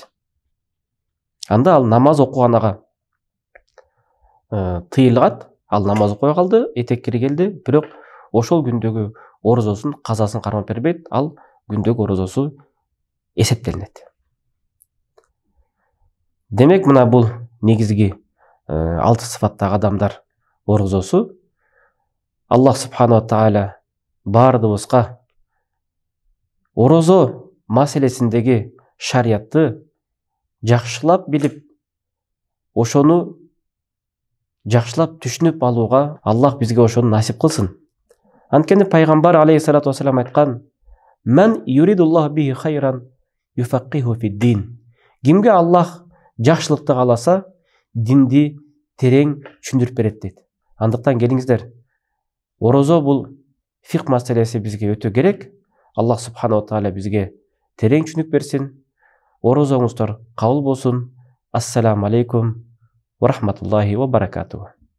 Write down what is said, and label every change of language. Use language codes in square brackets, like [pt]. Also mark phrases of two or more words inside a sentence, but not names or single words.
[ky] Анда ал намаз окуганага тыйылгат, ал намаз окуй калды, этек кири келди, бирок ошол күндөгү орозосун казасын кармап бербейт, ал күндөгү орозосу эсептелинет. Демек, мына бул негизги 6 сыфаттагы адамдар орозосу. [ar] الله سبحانه تعالى [ky] бардыбызга орозо маселесиндеги шариятты жакшылап билип, ошону жакшылап түшүнүп алууга Аллах бизге ошону насип кылсын. Анткени пайгамбар [ar] عليه الصلاة والسلام [ky] айткан: [ar] "من يرد الله به خيرا يفقهه في الدين." [ky] Кимге Аллах жакшылыкты кааласа, динди терең түшүндүрүп берет дейт. Андыктан келиңиздер, орозо бул фикх маселеси бизге өтө керек. [ar] الله سبحانه تعالى [ky] бизге терең түшүнүк берсин. Орозоңуздар кабыл болсун. [ar] السلام عليكم ورحمة الله وبركاته.